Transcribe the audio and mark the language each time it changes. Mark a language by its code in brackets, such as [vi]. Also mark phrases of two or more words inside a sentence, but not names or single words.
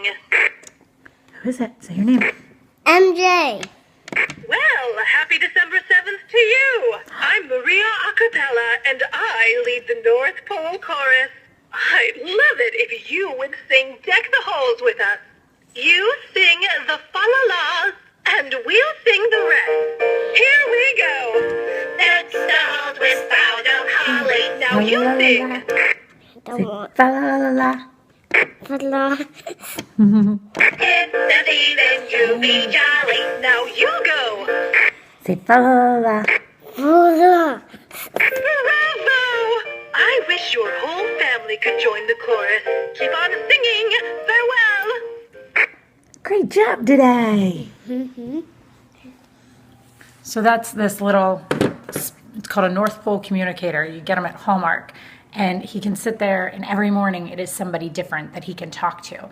[en] Who is it? Say your name. MJ. Well, happy December 7th to you. I'm Maria Acapella, and I lead the North Pole Chorus. I'd love it if you would sing Deck the Halls with us. You sing the fa-la-las, and we'll sing the rest. You sing. Don't want Fa la la la. la. It's the season to be jolly. Now you go. Say fa la la la. La. Bravo! I wish your whole family could join the chorus. Keep on singing. Farewell. Great job today. So that's this little, it's called a North Pole communicator. You get them at Hallmark. And he can sit there, and every morning it is somebody different that he can talk to.